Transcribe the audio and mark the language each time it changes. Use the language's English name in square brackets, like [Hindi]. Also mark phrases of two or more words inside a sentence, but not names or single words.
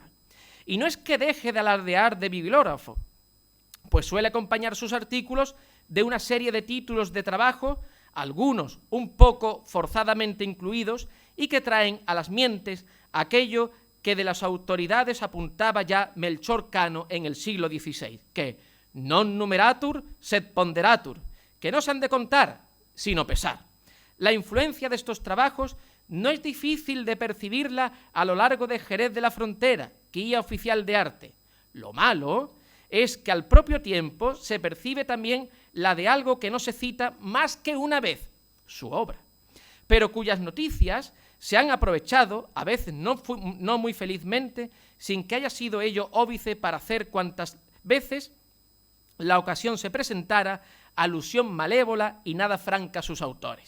[Spanish] Y no es que deje de alardear de bibliógrafo, pues suele acompañar sus artículos de una serie de títulos de trabajo, algunos un poco forzadamente incluidos, y que traen a las mientes aquello que de las autoridades apuntaba ya Melchor Cano en el siglo XVI, que [Latin] non numeratur sed ponderatur, [Spanish] que no se han de contar, sino pesar. La influencia de estos trabajos no es difícil de percibirla a lo largo de Jerez de la Frontera, Guía Oficial de Arte. Lo malo es que al propio tiempo se percibe también la de algo que no se cita más que una vez, su obra, pero cuyas noticias se han aprovechado, a veces no muy felizmente, sin que haya sido ello óbice para hacer cuantas veces la ocasión se presentara alusión malévola y nada franca a sus autores.